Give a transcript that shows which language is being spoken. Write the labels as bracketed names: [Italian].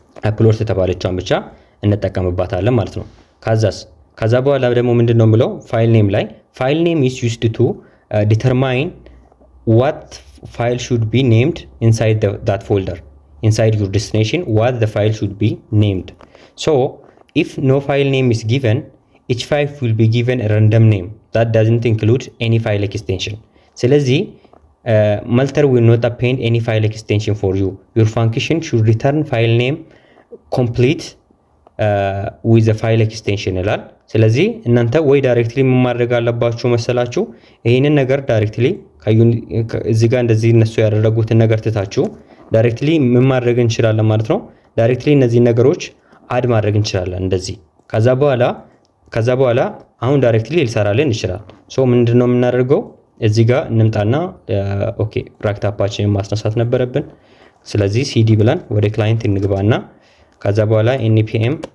[Amharic] አፕሎድስ ተባለቻውን ብቻ እንጠቀምባታለን ማለት ነው። ከዛ በኋላ ደግሞ ምንድነው የምለው ፋይል ኔም ላይ [English] ፋይል ኔም is used to determine what file should be named inside that folder inside your destination what the file should be named. So if no file name is given each file will be given a random name that doesn't include any file extension. ስለዚህ multer will not append any file extension for you. Your function should return file name complete with the file extension [Amharic] ይላል። ስለዚህ እናንተ ወይ ዳይሬክትሊ ምን ማድረግ አለባችሁ መሰላችሁ ይሄንን ነገር ዳይሬክትሊ እዚህ ጋር እንደዚህ እነሱ ያደረጉትን ነገር ትታችሁ ዳይሬክትሊ ምን ማድረግ እንችላለን ማለት ነው። ዳይሬክትሊ እነዚህ ነገሮች አድ ማድረግ እንችላለን እንደዚህ። ከዛ በኋላ አሁን ዳይሬክትሊ ሊሰራልን ይችላል። ሶ ምንድነው የምናደርገው እዚህ ጋር እንምጣና ኦኬ ራክታፓችንን ማስነሳት ነበረብን። ስለዚህ ሲዲ ብለን ወደ ክላይንት እንግባና ከዛ በኋላ npm